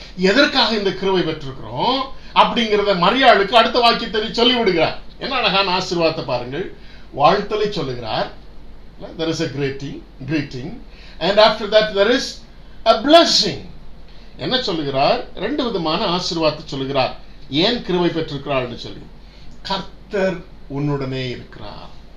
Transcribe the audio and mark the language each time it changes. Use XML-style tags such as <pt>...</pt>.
<ta>எதற்காக இந்த கிருபை பெற்றிருக்கிறோம் அப்படிங்கிறத மரியாளுக்கு அடுத்த வாக்கியத்தை சொல்லி விடுகிறார். என்ன அழகான ஆசீர்வாதத்தை பாருங்கள். வாழ்த்தலை சொல்லுகிறார்.</ta> <en>There is a greeting and after that there is a blessing.</en> <ta>என்ன சொல்லுகிறார்? ரெண்டு விதமான ஆசீர்வாதத்தை சொல்லுகிறார். ஏன் கிருபை பெற்றிருக்கிறார்னு சொல்லி, கர்த்தர் உன்னுடனே இருக்கிறார்.</ta>